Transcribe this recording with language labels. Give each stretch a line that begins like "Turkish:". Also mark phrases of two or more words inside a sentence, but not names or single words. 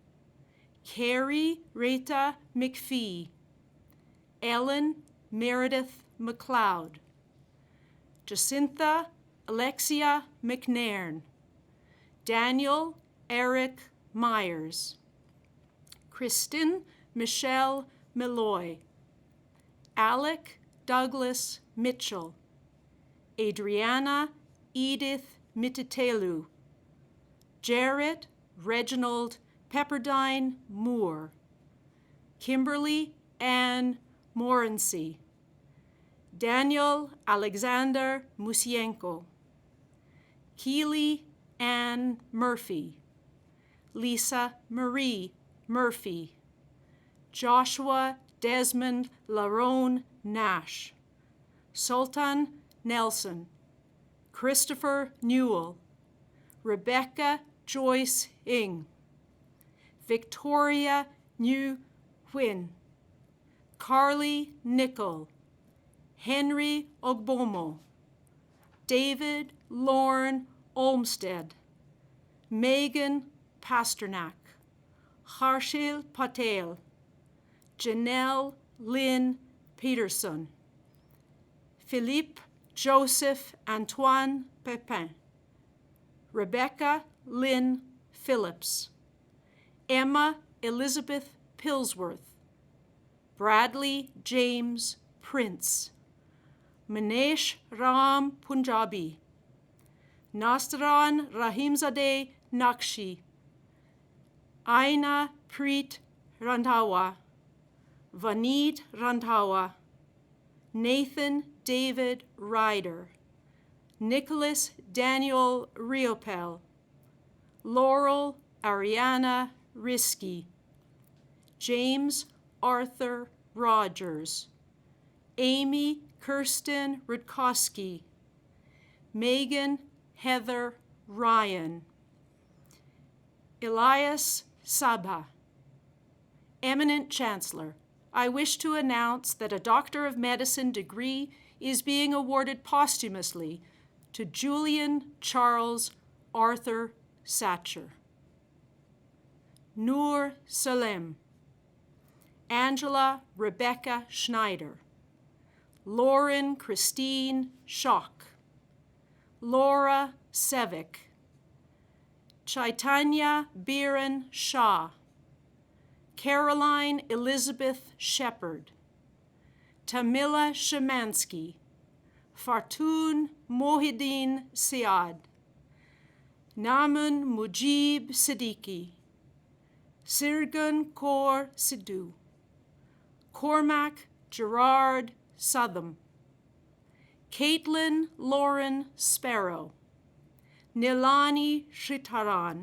English: Carrie Rita McPhee, Ellen Meredith McLeod, Jacintha Alexia McNairn, Daniel Eric Myers, Kristen Michelle Malloy, Alec Douglas Mitchell, Adriana Edith Mititelu, Jarrett Reginald Pepperdine Moore, Kimberly Ann Morency, Daniel Alexander Musienko, Keely Ann Murphy, Lisa Marie Murphy, Joshua Desmond Larone Nash, Sultan Nelson, Christopher Newell, Rebecca Joyce Ing, Victoria New Huynh, Carly Nickel, Henry Ogbomo, David Lorne Olmsted, Megan Pasternak, Harshil Patel, Janelle Lynn Peterson, Philippe Joseph Antoine Pepin, Rebecca Lynn Phillips, Emma Elizabeth Pillsworth, Bradley James Prince, Manesh Ram Punjabi, Nastaran Rahimzadeh Nakshi, Aina Preet Randhawa, Vaneet Randhawa, Nathan David Ryder, Nicholas Daniel Riopel, Laurel Ariana Risky, James Arthur Rogers, Amy Kirsten Rutkowski, Megan Heather Ryan, Elias Sabha. Eminent Chancellor, I wish to announce that a Doctor of Medicine degree is being awarded posthumously to Julian Charles Arthur Satcher. Noor Salem, Angela Rebecca Schneider, Lauren Christine Schock, Laura Sevick, Chaitanya Biren Shah, Caroline Elizabeth Shepard, Tamila Shemansky, Fartun Mohideen Siad, Namun Mujib Siddiqui, Sirgun Kaur Sidhu, Cormac Gerard Southam, Caitlin Lauren Sparrow, Nilani Shritaran,